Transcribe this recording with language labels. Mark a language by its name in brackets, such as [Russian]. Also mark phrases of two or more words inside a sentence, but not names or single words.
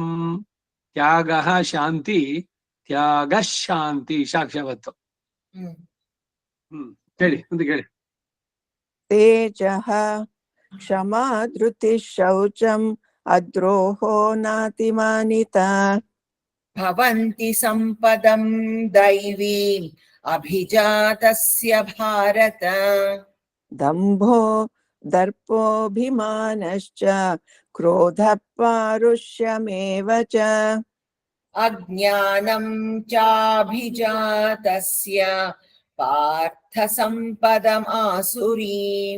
[Sanskrit] ತ್ಯಾಗ ಶಾಂತಿ, ತ್ಯಾಗ ಶಾಂತಿ ಸಾಕ್ಷಾವತ್ತು. [Kannada] ಹೇಳಿ, ಮುಂದೆ ಹೇಳಿ. [Sanskrit] ತೇಜಃ ಕ್ಷಮಾ ಧೃತಿ ಶೌಚಂ ಅದ್ರೋಹೋ ನಾತಿಮಾನಿತಾ. ಭವಂತಿ ಸಂಪದಂ ದೈವೀಂ ಅಭಿಜಾತಸ್ಯ ಭಾರತ. ದಂಭೋ ದರ್ಪೋಭಿಮಾನಶ್ಚ ಕ್ರೋಧಃ ಪಾರುಷ್ಯಮೇವ ಚ. ಅಜ್ಞಾನಂ ಚಾಭಿಜಾತಸ್ಯ ಪಾರ್ಥ ಸಂಪದಂ ಆಸುರೀಂ.